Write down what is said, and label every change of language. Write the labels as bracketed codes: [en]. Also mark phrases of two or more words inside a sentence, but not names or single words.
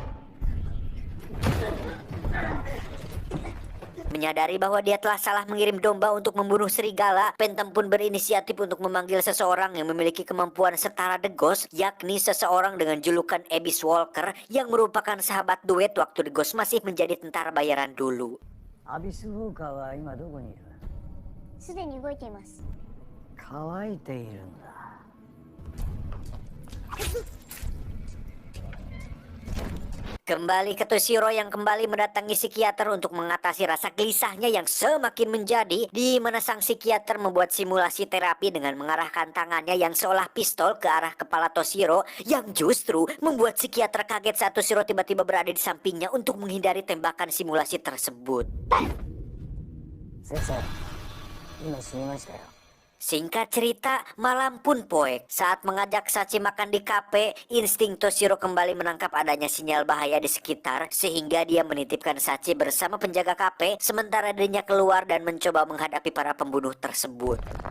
[id] Menyadari bahwa dia telah salah mengirim domba untuk membunuh serigala, Phantom pun berinisiatif untuk memanggil seseorang yang memiliki kemampuan setara The Ghost, yakni seseorang dengan julukan Abyss Walker yang merupakan sahabat duet waktu The Ghost masih menjadi tentara bayaran dulu. [ja] Abyss Walker wa ima doko ni iru? すでに動いています。乾いているんだ。 [id] Kembali ke Toshiro yang kembali mendatangi psikiater untuk mengatasi rasa gelisahnya yang semakin menjadi, di mana sang psikiater membuat simulasi terapi dengan mengarahkan tangannya yang seolah pistol ke arah kepala Toshiro, yang justru membuat psikiater kaget saat Toshiro tiba-tiba berada di sampingnya untuk menghindari tembakan simulasi tersebut. [ja] 先生今死にましたよ [id] Singkat cerita, malam pun poek. Saat mengajak Sachi makan di kafe, insting Toshiro kembali menangkap adanya sinyal bahaya di sekitar, sehingga dia menitipkan Sachi bersama penjaga kafe, sementara dirinya keluar dan mencoba menghadapi para pembunuh tersebut.